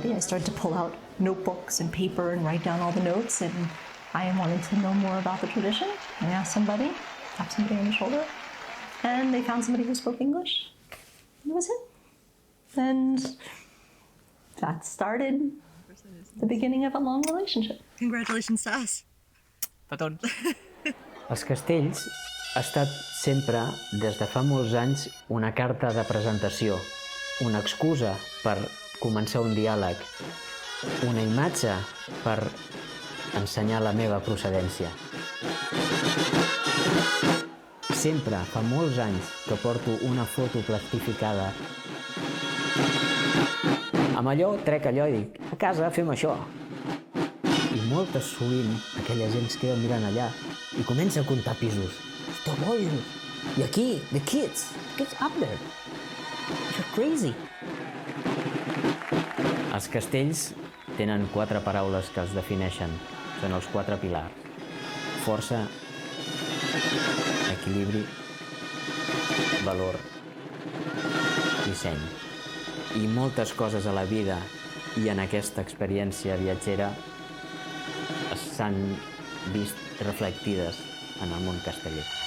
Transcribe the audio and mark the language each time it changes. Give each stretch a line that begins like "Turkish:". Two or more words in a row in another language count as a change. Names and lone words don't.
English: I started to pull out notebooks and paper and write down all the notes, and I wanted to know more about the tradition. I asked somebody, tapped somebody on the shoulder, and they found somebody who spoke English. And that was it. And that started the beginning of a long relationship. Congratulations to us.
Catalan: Perdó. Els castells ha estat sempre, des de fa molts anys, una carta de presentació, una excusa per començar un diàleg, una imatge per ensenyar la meva procedència. Sempre, fa molts anys, que porto una foto plastificada. Amb allò trec allò i dic, a casa fem això. I moltes sovint aquella gent es queda mirant allà i comença a comptar pisos.
English: Stop all.
Catalan: I aquí,
English: the kids up there. You're crazy.
Catalan: Els castells tenen 4 paraules que els defineixen. Són els 4 pilars. Força, equilibri, valor, disseny. I moltes coses a la vida i en aquesta experiència viatgera s'han vist reflectides en el món casteller.